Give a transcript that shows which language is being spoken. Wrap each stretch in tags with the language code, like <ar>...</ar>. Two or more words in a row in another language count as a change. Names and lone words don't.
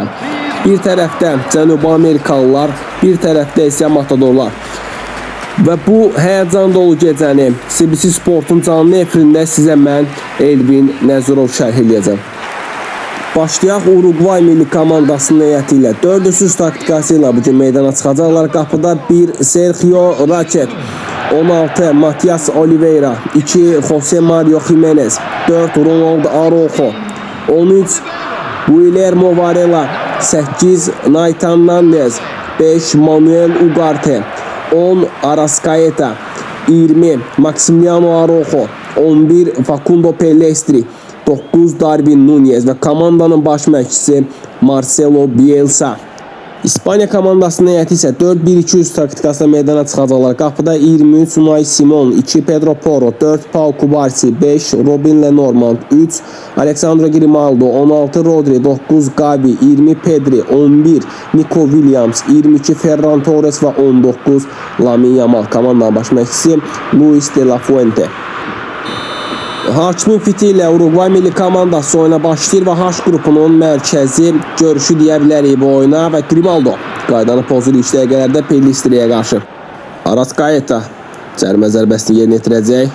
<az>Bir tərəfdə Cənubi Amerikalılar, bir tərəfdə isə Matadorlar. Və bu həyəcan dolu gecəni CBC Sportun canlı efirində sizə mən Elvin Nəzirov şərh edəcəm. Başlayaq Uruguay milli komandasının heyəti ilə 4-3 taktikası ilə bugün meydana çıxacaqlar. Qapıda 1 Sergio Rachet, 16 Matias Oliveira, 2 Jose Mario Jimenez, 4 Ronaldo Araujo, 13 Guillermo Varela, 8 Nathan Nandez, 5 Manuel Ugarte, 10 Arrascaeta, 20 Maximiliano Araujo, 11 Facundo Pellistri, 9 Darwin Núñez və komandanın baş məşqçisi Marcelo Bielsa. İspanya komandasının heyəti isə 4-1-2-3 taktikasına meydana çıxacaqlar. Qapıda 23 Unai Simon, 2 Pedro Porro, 4 Pau Cubarsí, 5 Robin Lenormand, 3 Alexandre Grimaldo, 16 Rodri, 9 Gavi, 20 Pedri, 11 Nico Williams, 22 Ferran Torres və 19 Lamine Yamal. Komandanın baş məşqçisi Luis de la Fuente. Hakimin fiti ilə Uruguay milli komandası oyuna başlayır və H qrupunun mərkəzi görüşü deyə bilərik bu oyuna və Grimaldo qaydanı pozur ilk dəqiqələrdə Pellistriyə qarşı. Arrascaeta cərimə zərbəsini yerinə yetirəcək.</az>